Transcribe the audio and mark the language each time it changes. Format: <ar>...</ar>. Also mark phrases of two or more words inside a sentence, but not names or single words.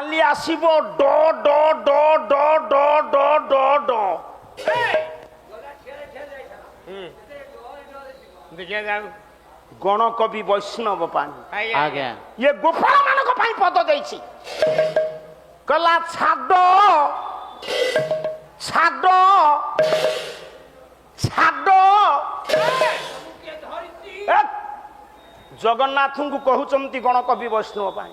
<or>আসিব ড ড ড ড ড ড ড ড ଦେଖିଆ ଯାଉ ଗଣକବି ବୈଷ୍ଣବ ପାଣି ଆଜ୍ଞା ଇଏ ଗୋପାଳ ମାନଙ୍କ ପାଇଁ ପଦ ଦେଇଛି କହିଲା ଛାଡ ଛାଡ ଛାଡ ଜଗନ୍ନାଥଙ୍କୁ କହୁଛନ୍ତି ଗଣକବି ବୈଷ୍ଣବ ପାଇଁ</or>